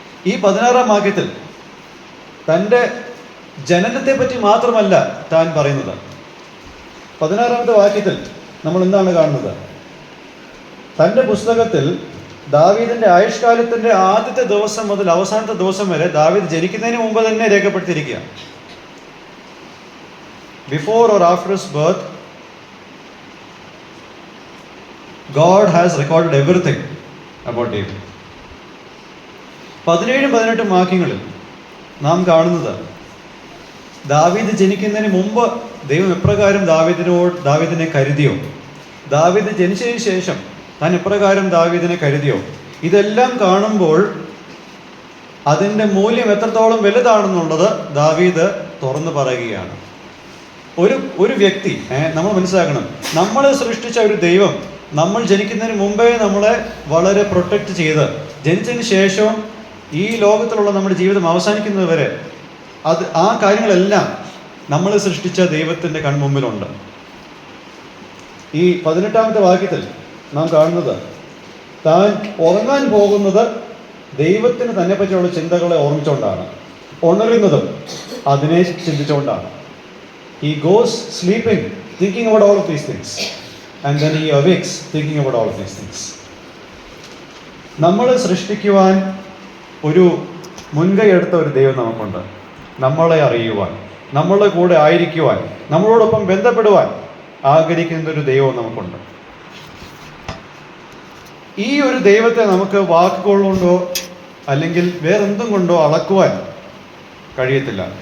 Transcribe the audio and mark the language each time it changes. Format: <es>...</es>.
<ml>ഈ 16-ാം വാക്യത്തിൽ തൻ്റെ ജനനത്തെ പറ്റി മാത്രമല്ല താൻ പറയുന്നത്. 16-ാമത്തെ വാക്യത്തിൽ നമ്മൾ എന്താണ് കാണുന്നത്? തൻ്റെ പുസ്തകത്തിൽ ദാവീദിൻ്റെ ആയുഷ്കാലത്തിൻ്റെ ആദ്യത്തെ ദിവസം മുതൽ അവസാനത്തെ ദിവസം വരെ ദാവീദ് ജനിക്കുന്നതിന് മുമ്പ് തന്നെ രേഖപ്പെടുത്തിയിരിക്കുക.</ml> <en>Before or after his birth God has recorded everything about David.</en> <ml>17-18 വാക്യങ്ങളിൽ നാം കാണുന്നത് ദാവീദ് ജനിക്കുന്നതിന് മുമ്പ് ദൈവം എപ്രകാരം ദാവീദിനെ കരുതിയോ, ദാവീദ് ജനിച്ചതിന് ശേഷം താൻ എപ്രകാരം ദാവീദിനെ കരുതിയോ, ഇതെല്ലാം കാണുമ്പോൾ അതിൻ്റെ മൂല്യം എത്രത്തോളം വലുതാണെന്നുള്ളത് ദാവീദ് തുറന്നു പറയുകയാണ്. ഒരു വ്യക്തി നമ്മൾ മനസ്സിലാക്കണം, നമ്മളെ സൃഷ്ടിച്ച ഒരു ദൈവം നമ്മൾ ജനിക്കുന്നതിന് മുമ്പേ നമ്മളെ വളരെ പ്രൊട്ടക്റ്റ് ചെയ്ത് ജനിച്ചതിന് ശേഷം ഈ ലോകത്തിലുള്ള നമ്മുടെ ജീവിതം അവസാനിക്കുന്നതുവരെ ആ കാര്യങ്ങളെല്ലാം നമ്മൾ സൃഷ്ടിച്ച ദൈവത്തിൻ്റെ കൺമുമ്പിലുണ്ട്. ഈ 18-ാമത്തെ വാക്യത്തിൽ നാം കാണുന്നത് താൻ ഉറങ്ങാൻ പോകുന്നത് ദൈവത്തിന് തന്നെ പറ്റിയുള്ള ചിന്തകളെ ഓർമ്മിച്ചുകൊണ്ടാണ്, ഉണരുന്നതും അതിനെ ചിന്തിച്ചുകൊണ്ടാണ്.</ml> <en>He goes sleeping thinking about all of these things. And then he awakes thinking about all of these things.</en> <ml>നമ്മളെ സൃഷ്ടിക്കുവാൻ ഒരു മുൻകൈ എടുത്ത ഒരു ദൈവം നമുക്കുണ്ട്. നമ്മളെ അറിയുവാൻ, നമ്മളുടെ കൂടെ ആയിരിക്കുവാൻ, നമ്മളോടൊപ്പം ബന്ധപ്പെടുവാൻ ആഗ്രഹിക്കുന്ന ഒരു ദൈവം നമുക്കുണ്ട്. ഈ ഒരു ദൈവത്തെ നമുക്ക് വാക്കുകൾ കൊണ്ടോ അല്ലെങ്കിൽ വേറെന്തും കൊണ്ടോ അളക്കുവാൻ കഴിയത്തില്ല.</ml>